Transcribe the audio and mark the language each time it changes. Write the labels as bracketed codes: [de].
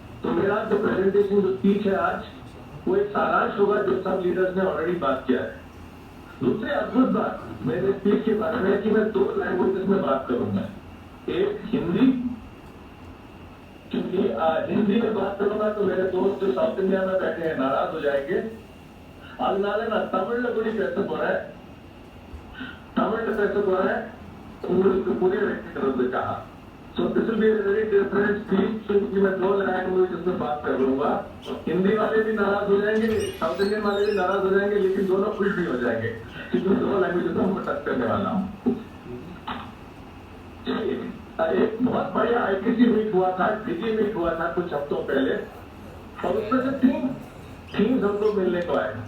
[hi] तो मेरा जो प्रेजेंटेशन जो स्पीच है आज, वो एक सारांश होगा जो सब लीडर्स ने ऑलरेडी बात किया है। दूसरी अद्भुत बात मेरे स्पीच के बारे में है कि मैं 2 लैंग्वेजेस में बात करूंगा। एक हिंदी, क्योंकि हिंदी में बात करूंगा तो मेरे दोस्त जो साउथ इंडिया में बैठे हैं नाराज हो जाएंगे। [ta] அதனால நான் தமிழ்ல கூட பேச போறேன்। தமிழ்ல பேச போறேன் உங்களுக்கு புரிய வைக்கிறதுக்காக। [en] So this will be a very different speech [hi] क्योंकि मैं 2 लैंग्वेजेस में बात कर लूंगा। हिंदी वाले भी नाराज हो जाएंगे, साउथ इंडियन वाले भी नाराज हो जाएंगे, लेकिन दोनों खुश भी हो जाएंगे क्योंकि 2 लैंग्वेजेस में मैं टच करने वाला हूँ। एक बहुत बढ़िया ITC मीट हुआ था, डिजी मीट हुआ था कुछ हफ्तों पहले, और उसमें से 3 थीम्स हमको मिलने को आए।